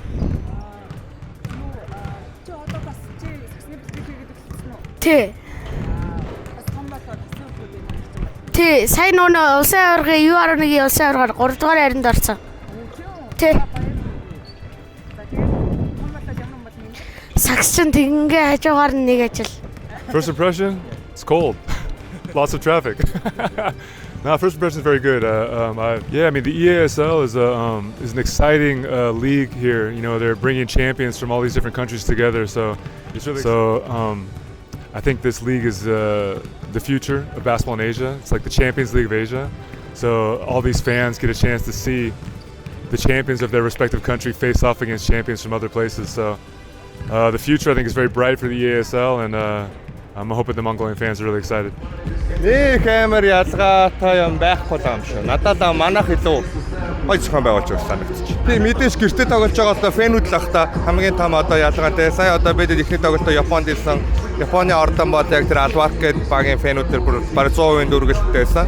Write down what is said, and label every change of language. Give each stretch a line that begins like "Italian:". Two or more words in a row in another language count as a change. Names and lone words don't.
Mongolian: Чи одоо бас чи саксны бэлтгэл хийгээд эхэлсэн үү? Тий. Бас том болоод саксны бэлтгэл хийж байгаа. Тий, сайн нөө улсын аваргын U11-ийн улсын аваргаар 3 дугаар хайранд орсон. Тий. Сакс чинь тэгингээ хажуугаар нэг ажил.
English: First impression, it's cold. Lots of traffic. No, first impression is very good. I mean, the EASL is an exciting league here. You know, they're bringing champions from all these different countries together. So I think this league is the future of basketball in Asia. It's like the Champions League of Asia. So all these fans get a chance to see the champions of their respective country face off against champions from other places. So the future, I think, is very bright for the EASL, and I'm hoping the Mongolian fans are really excited.
Mongolian: Нэг амар ялгаатай юм байхгүй юм шүү. Надад манайх илүү гоё зохион байгуулж байгаа санагдчих. Тийм мэдээж гэртээ тоглож байгаа одоо фэнүүд л ах та хамгийн том одоо ялгаатай. Сая одоо бид ихний тоглолтоо Японд ирсэн. Японы ордон бол яг тэр Албарк гэдэг багийн фэнүүд тэр бараг 100% дүүргэлттэй байсан.